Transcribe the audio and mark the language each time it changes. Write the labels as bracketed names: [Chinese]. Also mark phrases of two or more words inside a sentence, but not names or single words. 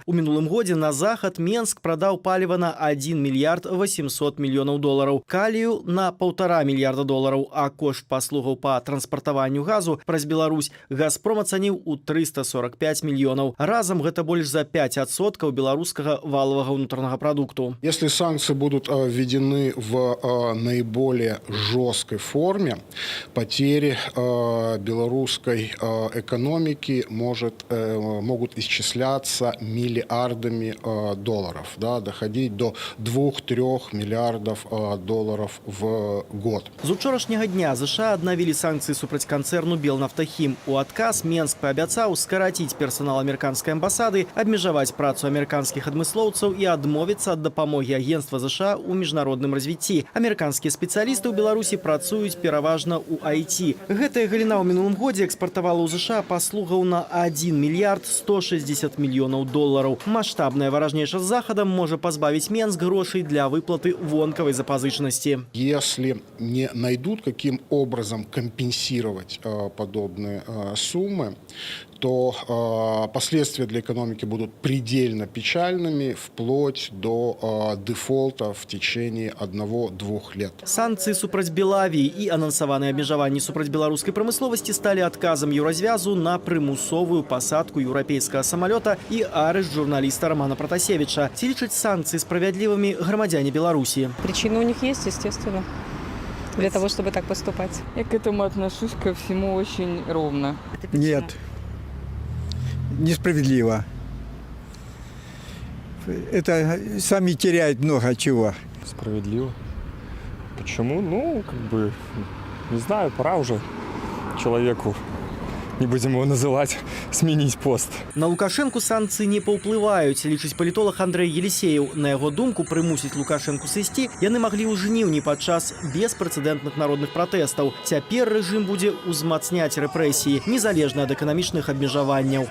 [Belarusian] У мінулым годзе на захад Менск прадаў паліва на 1 мільярд 800 мільёнаў долараў, калію на 1,5 мільярда долараў, а кошт паслугаў па транспартаванню газу праз Беларусь Газпром ацаніў у 345 мільёнаў. Разам гэта больш за 5% беларускага валовага ўнутранага прадукту. [Russian] Если санкции будут введены в наиболее жесткой форме, потери белорусской экономики могут исчисляться миллиардами долларов, да, доходить до 2-3 миллиардов долларов в год. [Belarusian] З учорашняга дня США аднавілі санкцыі супраць канцэрну Белнафтахім. У адказ Менск паабяцаў скараціць персанал амерыканскай амбасады, абмежаваць працу амерыканскіх адмыслоўцаў і адмовіцца ад дапамогі агенцтва США ў міжнародным развіцці. Амерыканскія спецыялісты ў Беларусі працуюць пераважна ў IT. Гэтая галіна ў мінулым годзе экспартавала ў США паслугаў на 1 мільярд 160 мільёнаў долараў. Маштабная варажнейша з захадам можа пазбавіць Менск грошай для выплаты вонкавай запазычнасці. [Russian] Если не найдут, каким образом компенсировать подобные суммы, то последствия для экономики будут предельно печальными, вплоть до дефолта в течение 1-2 лет. [Belarusian] Санкцыі супраць Белавіі і анансаваныя абмежаванні супраць беларускай прамысловасці сталі адказам Еўразвязу на прымусовую пасадку еўрапейскага самалёта і арышт журналіста Романа Протасевича. Ці лічаць санкцыі справядлівымі грамадзяне Беларусі? [Russian] Причины у них есть, естественно, для того, чтобы так поступать. Я к этому отношусь ко всему очень ровно. Нет. Несправедливо. Это сами теряют много чего. Справедливо. Почему? Ну, не знаю, пора уже человеку, не будем его называть, сменить пост. [Belarusian] На Лукашенку санкцыі не паўплываюць, лічыць палітолог Андрэй Елісеев. На яго думку, прымусіць Лукашенку сысці яны маглі ў жніўні падчас беспрэцэдэнтных народных пратэстаў. Цяпер рэжым будзе ўзмацняць рэпрэсіі, незалежна ад эканамічных абмежаванняў.